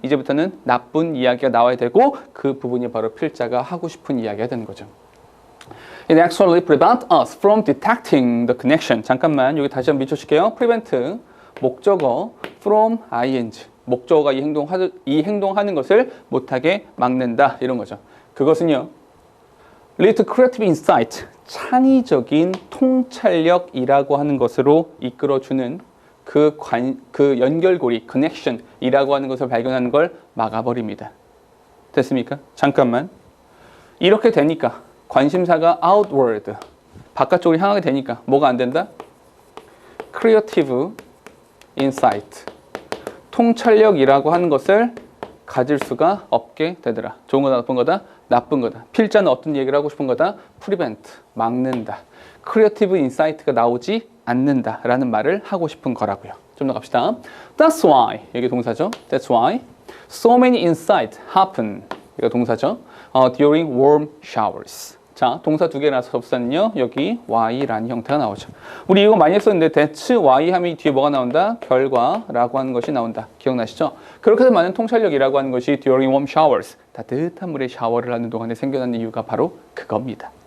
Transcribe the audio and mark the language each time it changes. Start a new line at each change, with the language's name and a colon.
Korean: 이제부터는 나쁜 이야기가 나와야 되고 그 부분이 바로 필자가 하고 싶은 이야기가 되는 거죠.
English: It actually prevents us from detecting the connection.
Korean: 잠깐만, 여기 다시 한번 비춰줄게요.
English: prevent,
Korean: 목적어,
English: from ing.
Korean: 목적어가 이 행동하는 것을 못하게 막는다. 이런 거죠. 그것은요,
English: lead to creative insight.
Korean: 창의적인 통찰력이라고 하는 것으로 이끌어주는 그 연결고리, connection이라고 하는 것을 발견하는 걸 막아버립니다. 됐습니까? 잠깐만. 이렇게 되니까 관심사가 outward, 바깥쪽으로 향하게 되니까 뭐가 안 된다? creative insight, 통찰력이라고 하는 것을 가질 수가 없게 되더라. 좋은 거다, 나쁜 거다? 나쁜 거다. 필자는 어떤 얘기를 하고 싶은 거다? prevent, 막는다. creative insight가 나오지 않는다라는 말을 하고 싶은 거라고요. 좀 더 갑시다.
English: That's why,
Korean: 이게 동사죠.
English: That's why so many insights happen.
Korean: 이거 동사죠.
English: During warm showers.
Korean: 자, 동사 두 개라서 접사는요, 여기 why라는 형태가 나오죠. 우리 이거 많이 했었는데 that's why 하면 뒤에 뭐가 나온다? 결과라고 하는 것이 나온다. 기억나시죠? 그렇게 해서 많은 통찰력이라고 하는 것이
English: during warm showers.
Korean: 따뜻한 물에 샤워를 하는 동안에 생겨나는 이유가 바로 그겁니다.